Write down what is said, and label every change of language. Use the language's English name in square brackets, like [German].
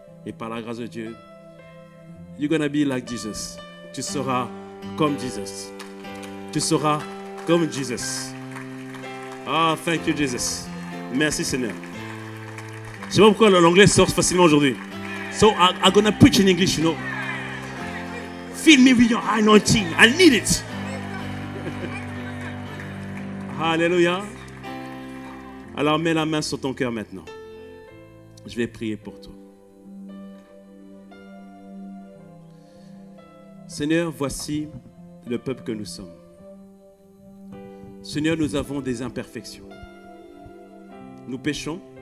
[French] Et par la grâce de Dieu, [English] you're gonna be like Jesus. [French] Tu seras comme Jesus. Tu seras comme Jesus. [English] Ah, thank you, Jesus. [French] Merci, Seigneur. Je ne sais pas pourquoi l'anglais sort facilement aujourd'hui. [English] So I'm gonna preach in English, you know. Fill me with your anointing. I need it. [French] Alléluia. Alors mets la main sur ton cœur maintenant. Je vais prier pour toi. Seigneur, voici le peuple que nous sommes. Seigneur, nous avons des imperfections. Nous péchons.